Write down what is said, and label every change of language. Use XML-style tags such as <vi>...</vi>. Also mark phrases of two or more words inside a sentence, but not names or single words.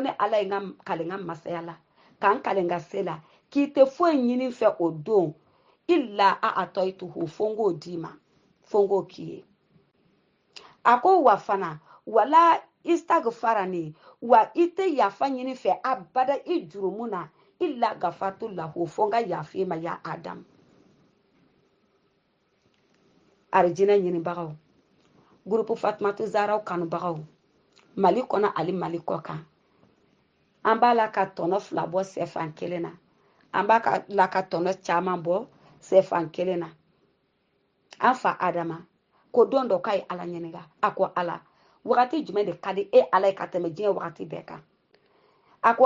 <bm>ne ala ye n ka kalen n ka masaya la k'an kalen n ka se la k'i tɛ foyi ɲini fɛ o don</bm> <ar>إلا أعطيته</ar> <bm>fo n k'o d'i ma fo n k'o k'i ye a ko wa fana</bm> <ar>ولا استغفرني</ar> <bm>wa i tɛ yafa ɲini fɛ abada i jurumu na</bm> <ar>إلا غفرت له</ar> <bm>fo n ka yafe ma</bm> <ar>يا آدم</ar> <bm>arijinɛ ɲinibagaw groupe Fatmata Zaraw kanubagaw Mali kɔnɔ ali Mali kɔ kan an b'a la ka tɔnɔ 2 bɔ sɛfan kelen na an b'a la ka tɔnɔ caman bɔ sɛfan kelen na an fa Adama ko don dɔ k'a ye Ala ɲininka a ko Ala wagati jumɛn de ka di e Ala ye ka tɛmɛ diɲɛ wagati bɛɛ kan a ko</bm>